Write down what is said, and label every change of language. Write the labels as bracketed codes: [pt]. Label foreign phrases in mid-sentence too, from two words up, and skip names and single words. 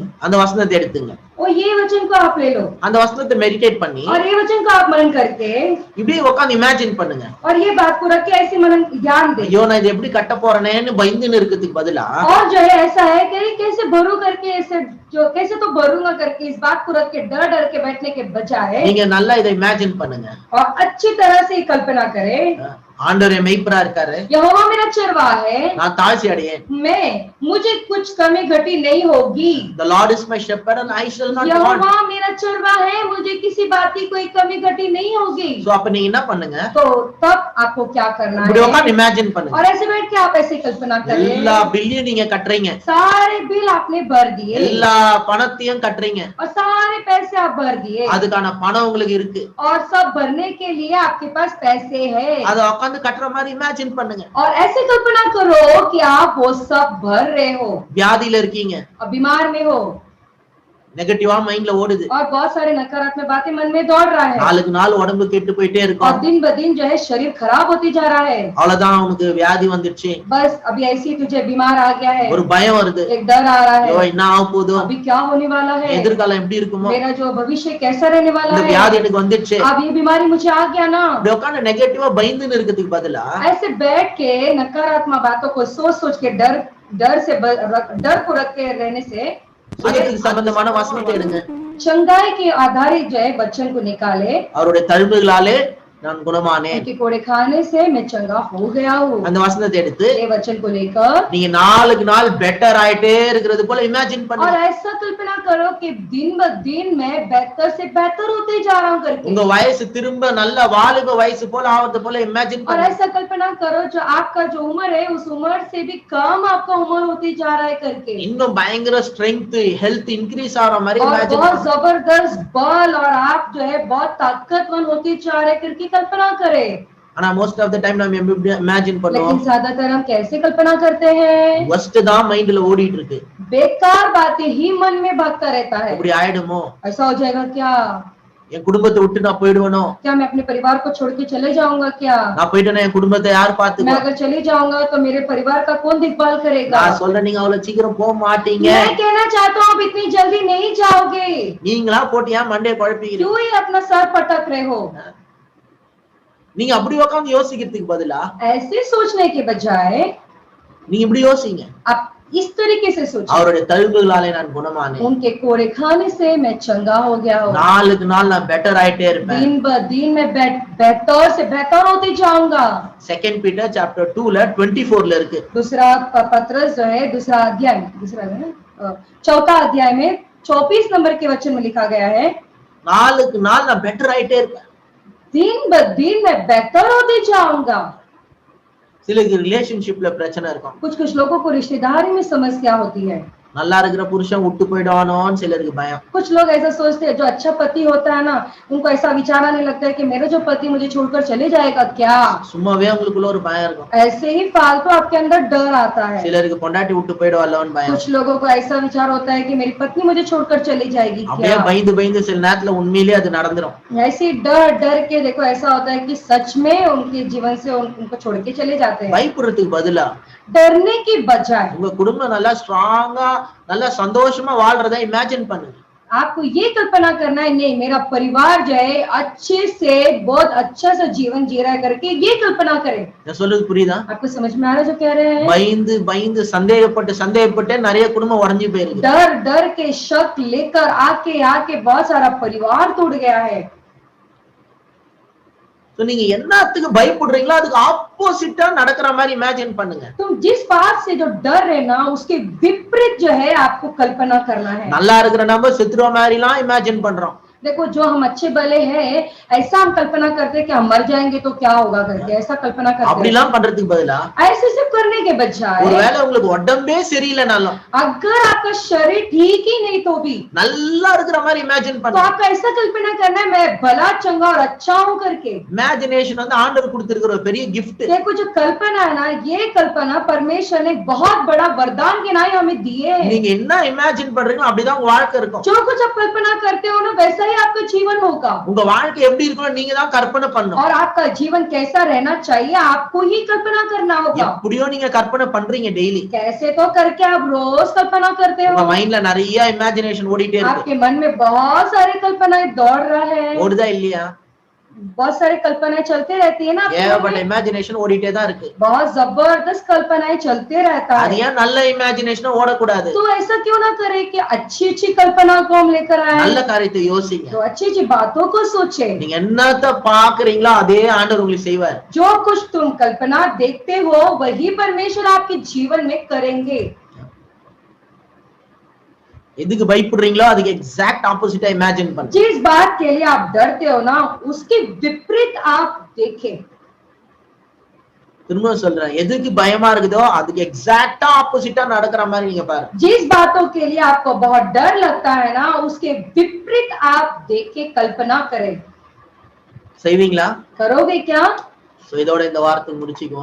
[ta] அந்த வசனத்தை எடுத்துங்க [hi] और ये वचन को आप ले लो [ta] அந்த வசனத்தை மெடிடேட் பண்ணி [hi] और ये वचन को आप मनन करके [ta] இப்படியே உட்கார்ந்து இமேஜிन பண்ணுங்க [hi] और ये बात को रख के ऐसे मनन ज्ञान दे [ta] ஐயோ நான் இது எப்படி கட்ட போறேன்னு பயந்துன்னு இருக்கிறதுக்கு பதிலா [hi] और जो है ऐसा है कि कैसे भरू करके ऐसे जो कैसे तो भरूंगा करके इस बात को रख के डर के बैठने के बजाय [ta] நீங்க நல்லா இதை இமேஜிन பண்ணுங்க [hi] और अच्छी तरह से कल्पना करे [ta] ஆண்டவரே மெய்ப்பரா இருக்காரு [hi] यहोवा मेरा चरवा है [ta] நான் தாழ்ச்சி அடையேன் [hi] मुझे कुछ कमी घटी नहीं होगी [en] the lord is my shepherd and I shall not want [hi] यहोवा मेरा चरवा है मुझे किसी बात की कोई कमी घटी नहीं होगी [ta] சோ அப்ப நீங்க என்ன பண்ணுங்க [hi] तो तब आपको क्या करना [ta] இப்படி [hi] है [ta] உட்கார்ந்து இமேஜின் பண்ணுங்க [hi] और ऐसे बैठ के आप ऐसे कल्पना करें [ta] எல்லா பில்லையும் நீங்க கட்டுறீங்க [hi] सारे बिल आपने भर दिए [ta] எல்லா பணத்தையும் கட்டுறீங்க [hi] और सारे पैसे आप भर दिए [ta] அதுக்கான பணம் உங்களுக்கு இருக்கு [hi] और सब भरने के लिए आपके पास पैसे है [ta] அத உட்கார்ந்து கட்டுற மாதிரி இமேஜின் பண்ணுங்க [hi] और ऐसे कल्पना करो कि आप वो सब भर रहे हो [ta] வியாதியில இருக்கீங்க [hi] और बीमार में हो [ta] நெகட்டிவா மைண்ட்ல ஓடுது [hi] और बहुत सारे नकारात्मक बातें मन में दौड़ रहा है [ta] நாளுக்கு நாள் உடம்பு கெட்டு போயிட்டே [hi] और [ta] இருக்கும் [hi] दिन ब दिन जो है शरीर खराब होती जा रहा है [ta] அவ்வளவுதான் உனக்கு வியாதி வந்துருச்சு [hi] बस अभी ऐसे ही तुझे बीमार आ गया है [ta] ஒரு பயம் வருது [hi] एक डर आ रहा [ta] ஐயோ [hi] है [ta] என்ன ஆக போகுதோ [hi] अभी क्या होने वाला है [ta] எதிர்காலம் எப்படி இருக்குமோ [hi] मेरा जो भविष्य कैसा रहने वाला [ta] இந்த [hi] है [ta] வியாதி எனக்கு வந்துருச்சு [hi] अब ये बीमारी मुझे आ गया ना [ta] இப்படி உட்கார்ந்து நெகட்டிவா பயந்துன்னு இருக்கிறதுக்கு பதிலா [hi] ऐसे बैठ के नकारात्मक बातों को सोच के डर को रख के रहने से [ta] சுகத்துக்கு சம்பந்தமான வசனத்தை எடுங்க [hi] चंगाई के आधारित जो है बच्चन को निकाले [ta] அவருடைய தழும்புகளாலே நான் குணமானேன் [hi] उनके कोड़े खाने से मैं चंगा हो गया हूँ [ta] அந்த வசனத்தை எடுத்து [hi] ये वचन को लेकर [ta] நீங்க நாளுக்கு நாள் பெட்டர் ஆயிட்டே இருக்கிறது போல இமேஜின் [hi] और [ta] பண்ணுங்க [hi] ऐसा कल्पना करो कि दिन ब दिन मैं बेहतर से बेहतर होते जा रहा हूँ करके [ta] உங்க வயசு திரும்ப நல்ல வாலிப வயசு போல ஆவது போல இமேஜின் [hi] और [ta] பண்ணுங்க [hi] ऐसा कल्पना करो जो आपका जो उम्र है उस उम्र से भी कम आपका उम्र होती जा रहा है करके [ta] இன்னும் பயங்கர [en] strength health increase [ta] ஆற மாதிரி [hi] और [ta] இமேஜின் [hi] बहुत जबरदस्त बल और आप जो है बहुत ताकतवर होते जा रहे हैं करके कल्पना करें [ta] ஆனா [en] most of the time [ta] நம்ம இமேஜின் [hi] लेकिन [ta] பண்ணுவோம் [hi] ज्यादातर हम कैसे कल्पना करते हैं [ta] worst தான் மைண்ட்ல ஓடிட்டு இருக்கு [hi] बेकार बातें ही मन में भागता रहता है [ta] இப்படி ஆயிடுமோ [hi] ऐसा हो जाएगा क्या [ta] என் குடும்பத்தை விட்டு நான் போயிடுவனோ, [hi] क्या मैं अपने परिवार को छोड़ के चले जाऊंगा क्या? [ta] நான் போயிட்டேன்னா என் குடும்பத்தை யார் [hi] मैं [ta] பாத்துக்குவா? [hi] अगर चली जाऊंगा तो मेरे परिवार का कौन देखभाल करेगा? [ta] நான் சொல்றேன், நீங்க அவ்வளவு சீக்கிரம் போக மாட்டீங்க. [hi] मैं कहना चाहता हूँ आप इतनी जल्दी नहीं जाओगे। [ta] நீங்களா போட்டு ஏன் மண்டைய குழப்பிக்கிறீங்க? [hi] क्यों ही अपना सर पटक रहे हो? [ta] நீங்க அப்படி உட்கார்ந்து யோசிக்கிறதுக்கு பதிலா [hi] ऐसे सोचने के बजाय [ta] நீங்க இப்படி யோசிங்க, [hi] आप इस तरीके से सोचिए, [ta] அவருடைய தழும்புகளாலே நான் குணமானேன், [hi] उनके कोड़े खाने से मैं चंगा हो गया हूँ, [ta] நாளுக்கு நாள் நான் பெட்டர் ஆயிட்டே இருப்பேன். [hi] दिन ब दिन मैं बेहतर से बेहतर होते जाऊंगा। [ta] செகண்ட் பீட்டர் சாப்டர் 2ல 24ல இருக்கு. [hi] दूसरा पत्रस जो है दूसरा अध्याय चौथा अध्याय में 24 नंबर के वचन में लिखा गया है, [ta] நாளுக்கு நாள் நான் பெட்டர் ஆயிட்டே இருப்பேன். [hi] दिन ब दिन मैं बेहतर होते जाऊंगा। [ta] சிலருக்கு ரிலேஷன்ஷிப்ல பிரச்சனை இருக்கும். [hi] कुछ लोगों को रिश्तेदारी में समस्या होती है, [ta] நல்லா இருக்கிற புருஷன் விட்டு போயிடுவானோன்னு சிலருக்கு பயம். [hi] कुछ लोग ऐसा सोचते हैं, जो अच्छा पति होता है ना, उनको ऐसा विचार आने लगता है कि मेरा जो पति मुझे छोड़कर चले जाएगा क्या? [ta] சும்மாவே உங்களுக்குள்ள ஒரு பயம் இருக்கும். [hi] ऐसे ही फालतू आपके अंदर डर आता है। [ta] சிலருக்கு பொண்டாட்டி விட்டு போயிடுவாளோன்னு பயம். [hi] कुछ लोगों को ऐसा विचार होता है कि मेरी पत्नी मुझे छोड़कर चली जाएगी [ta] அப்படியே [hi] क्या? [ta] பயந்து பயந்து சில நேரத்துல உண்மையிலேயே அது நடந்துரும். [hi] ऐसे डर डर के देखो ऐसा होता है कि सच में उनके जीवन से उनको छोड़ के चले जाते हैं। [ta] பயப்படுறதுக்கு பதிலா [hi] डरने की बजाय [ta] உங்க குடும்பம் நல்லா ஸ்ட்ராங்கா நல்லா சந்தோஷமா வாழ்றதை இமேஜின் பண்ணுங்க. [hi] आपको ये कल्पना करना है, नहीं मेरा परिवार जो है अच्छे से बहुत अच्छा सा जीवन जी रहा है करके ये कल्पना करें। [ta] நான் சொல்றது புரியுதா? [hi] आपको समझ में आ रहा है जो कह रहे हैं? [ta] பயந்து பயந்து சந்தேகப்பட்டு நிறைய குடும்பம் உடைஞ்சு போயிருக்கு. [hi] डर डर के शक लेकर आके आके बहुत सारा परिवार टूट गया है। [ta] So நீங்க என்னத்துக்கு பயப்படுறீங்களோ அதுக்கு ஆப்போசிட்டா நடக்கிற மாதிரி இமேஜின் பண்ணுங்க. [hi] तुम जिस बात से जो डर है ना उसके विपरीत जो है आपको कल्पना करना है। [ta] நல்லா இருக்கிற நம்ம சத்துருவ மாதிரிலாம் இமேஜின் பண்றோம். [hi] देखो जो हम अच्छे भले हैं ऐसा हम कल्पना करते हैं कि हम मर जाएंगे तो क्या होगा करके, ऐसा कल्पना करते हैं। [ta] அப்படிலாம் பண்றதுக்கு பதிலா [hi] ऐसे सब करने के बजाय [ta] ஒருவேளை உங்களுக்கு உடம்பே சரியில்லைனாலும் [hi] अगर आपका शरीर ठीक ही नहीं तो भी [ta] நல்லா இருக்கிற மாதிரி இமேஜின் [hi] तो [ta] பண்ணுங்க. [hi] आपका ऐसा कल्पना करना है मैं भला चंगा और अच्छा हूं करके। [ta] இமேஜினேஷன் வந்து ஆண்டவர் கொடுத்திருக்கிற ஒரு பெரிய gift. [hi] देखो जो कल्पना है ना, ये कल्पना परमेश्वर ने बहुत बड़ा वरदान के नाम हमें दिए हैं। [ta] நீங்க என்ன இமேஜின் பண்றீங்களோ அப்படிதான் உங்க வாழ்க்கை இருக்கும். [hi] जो कुछ आप कल्पना करते हो ना वैसा ही आपका जीवन होगा। [ta] உங்க வாழ்க்கை எப்படி இருக்கணும் நீங்க தான் கற்பனை பண்ணணும். [hi] और आपका जीवन कैसा रहना चाहिए आपको ही कल्पना करना होगा। [ta] எப்படியோ நீங்க கற்பனை பண்றீங்க டெய்லி. [hi] कैसे तो करके आप रोज कल्पना करते [ta] உங்க [hi] हो। [ta] மைண்ட்ல நிறைய இமேஜினேஷன் ஓடிட்டே இருக்கு. [hi] आपके मन में बहुत सारी कल्पनाएं दौड़ रहा है, [ta] ஓடுதா இல்லையா? [hi] बहुत सारी कल्पनाएं चलते रहती है ना आपके मन [ta] ஏகப்பட்ட [hi] में। [ta] இமேஜினேஷன் ஓடிட்டே தான் இருக்கு. [hi] बहुत जबरदस्त कल्पनाएं चलते रहता [ta] அது [hi] है। [ta] ஏன் நல்ல இமேஜினேஷன் ஓடக்கூடாது? [hi] तो ऐसा क्यों ना करे कि अच्छी अच्छी कल्पना को हम लेकर [ta] நல்ல [hi] आए, [ta] காரியத்தை யோசிங்க. [hi] तो अच्छी अच्छी बातों को सोचे। [ta] நீங்க என்னத்த பாக்குறீங்களோ அதே ஆண்டவர் உங்களுக்கு செய்வார். [hi] जो कुछ तुम कल्पना देखते हो वही परमेश्वर आपके जीवन में करेंगे। [ta] எதுக்கு பயப்படுறீங்களோ அதுக்கு [en] exact opposite [ta] இமேஜின் பண்ணுங்க. [hi] जिस बात के लिए आप डरते हो ना उसके विपरीत आप देखें। [ta] திரும்ப சொல்றேன், எதுக்கு பயமா இருக்குதோ அதுக்கு [en] exactly opposite [ta] நடக்கிற மாதிரி நீங்க பாருங்க. [hi] जिस बातों के लिए आपको बहुत डर लगता है ना उसके विपरीत आप देखे कल्पना करें। [ta] செய்வீங்களா? [hi] करोगे क्या? [ta] சோ இதோட இந்த வார்த்தை முடிச்சுக்குவோம்.